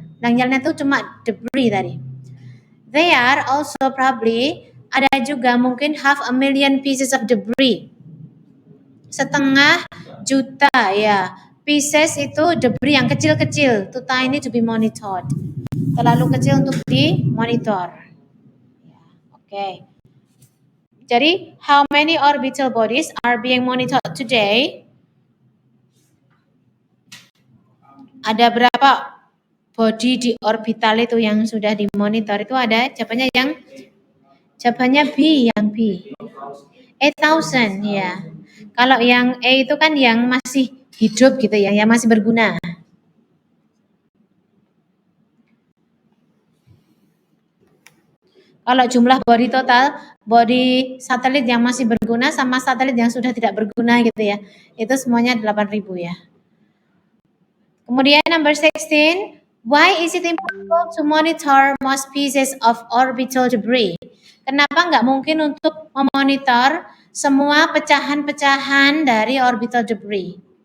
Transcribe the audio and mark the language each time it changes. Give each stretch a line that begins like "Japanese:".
Indonesian: Yang lainnya itu cuma debris tadi.
English: They are also probably,
Indonesian: ada juga mungkin 500,000
English: pieces of debris.
Indonesian: 500,000 ya. Pieces itu debris yang kecil-kecil,
English: too tiny to be monitored.
Indonesian: Terlalu kecil untuk dimonitor. Oke. Jadi,
English: how many orbital bodies are being monitored today?
Indonesian: Ada berapa body di orbital itu yang sudah dimonitor? Itu ada jawabannya B, yang B. 8,000 ya. Kalau yang A itu kan yang masih hidup gitu ya, yang masih berguna. Kalau jumlah body total, body satelit yang masih berguna sama satelit yang sudah tidak berguna gitu ya, itu semuanya 8.000 ya. Kemudian
English: number 16, why is it impossible to monitor most pieces of orbital debris?
Indonesian: Kenapa nggak mungkin untuk memonitor semua pecahan-pecahan dari orbital debris?